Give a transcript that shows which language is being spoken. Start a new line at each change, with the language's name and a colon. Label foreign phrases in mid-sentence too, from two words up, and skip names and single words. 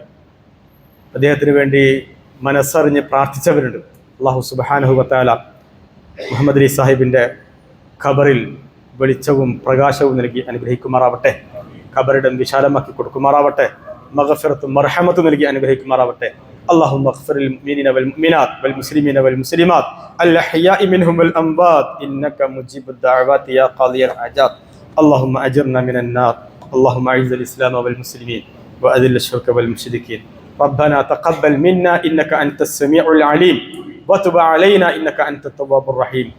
Malayalam: അദ്ദേഹത്തിന് വേണ്ടി മനസ്സറിഞ്ഞ് പ്രാർത്ഥിച്ചവരുണ്ട്.
Arabic: الله سبحانه وتعالى
Malayalam: മുഹമ്മദ് അലി സാഹിബിൻ്റെ ഖബറിൽ വെളിച്ചവും പ്രകാശവും നൽകി അനുഗ്രഹിക്കുമാറാവട്ടെ. ഖബറിടം വിശാലമാക്കി കൊടുക്കുമാറാവട്ടെ. മഗ്ഫിറത്തും മർഹമത്തും നൽകി അനുഗ്രഹിക്കുമാറാവട്ടെ.
Arabic: اللهم اغفر للمؤمنين والمؤمنات والمسلمين والمسلمات الأحياء منهم والأموات إنك مجيب الدعوات يا قاضي الحاجات. اللهم أجرنا من النار. اللهم أعز الإسلام والمسلمين وأذل الشرك والمشركين. ربنا تقبل منا إنك أنت السميع العليم وتب علينا إنك أنت التواب الرحيم.